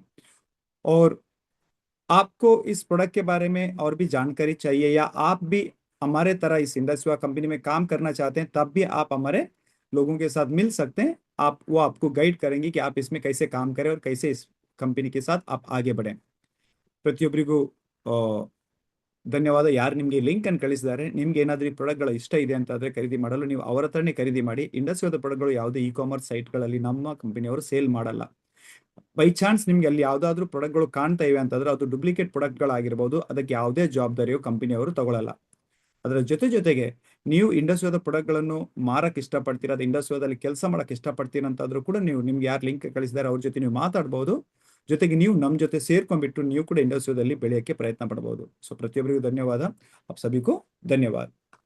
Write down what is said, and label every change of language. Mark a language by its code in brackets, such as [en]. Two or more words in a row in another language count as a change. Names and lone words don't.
[hi] और आपको इस प्रोडक्ट के बारे में और भी जानकारी चाहिए, या आप भी हमारे तरह इस [en] industry company [hi] में काम करना चाहते हैं, तब भी आप हमारे लोगों के साथ मिल सकते हैं। वो आपको गाइड करेंगे कि आप इसमें कैसे काम करें और कैसे इस कंपनी के साथ आप आगे बढ़ें। [kn] ಪ್ರತಿಯೊಬ್ಬರಿಗೂ ಧನ್ಯವಾದ। ಯಾರು ನಿಮಗೆ ಲಿಂಕ್ ಅನ್ನು ಕಳಿಸಿದ್ದಾರೆ, ನಿಮ್ಗೆ ಏನಾದರೂ ಈ ಪ್ರಾಡಕ್ಟ್ಗಳು ಇಷ್ಟ ಇದೆ ಅಂತಾದ್ರೆ ಖರೀದಿ ಮಾಡಲು ನೀವು ಅವರ ಹತ್ರನೇ ಖರೀದಿ ಮಾಡಿ। [en] industrial products [kn] ಯಾವುದೇ [en] e-commerce sites [kn] ನಮ್ಮ ಕಂಪನಿಯವರು ಸೇಲ್ ಮಾಡಲ್ಲ। [en] by chance [kn] ನಿಮ್ಗೆ ಅಲ್ಲಿ ಯಾವ್ದಾದ್ರು ಪ್ರಾಡಕ್ಟ್ಗಳು ಕಾಣ್ತಾ ಇವೆ ಅಂತಂದ್ರೆ ಅದು [en] duplicate products, [kn] ಅದಕ್ಕೆ ಯಾವುದೇ ಜವಾಬ್ದಾರಿಯು ಕಂಪನಿಯವರು ತಗೊಳ್ಳಲ್ಲ। ಅದರ ಜೊತೆಗೆ ನೀವು [en] industrial products [kn] ಮಾರಕ್ಕೆ ಇಷ್ಟಪಡ್ತೀರಾ, ಅದು ಇಂಡಸ್ಟ್ರಿಯದಲ್ಲಿ ಕೆಲಸ ಮಾಡಕ್ಕೆ ಇಷ್ಟಪಡ್ತೀರಾ ಅಂತಾದ್ರೂ ಕೂಡ ನೀವು, ನಿಮ್ಗೆ ಯಾರು ಲಿಂಕ್ ಕಳಿಸಿದಾರೆ ಅವ್ರ ಜೊತೆ ನೀವು ಮಾತಾಡ್ಬೋದು। ಜೊತೆಗೆ ನೀವು ನಮ್ಮ ಜೊತೆ ಸೇರ್ಕೊಂಡ್ಬಿಟ್ಟು ನೀವು ಕೂಡ ಇಂಡಸ್ಟ್ರಿಯದಲ್ಲಿ ಬೆಳೆಯೋಕ್ಕೆ ಪ್ರಯತ್ನ ಪಡಬಹುದು। ಸೊ ಪ್ರತಿಯೊಬ್ಬರಿಗೂ ಧನ್ಯವಾದ। [hi] आप सभी को धन्यवाद।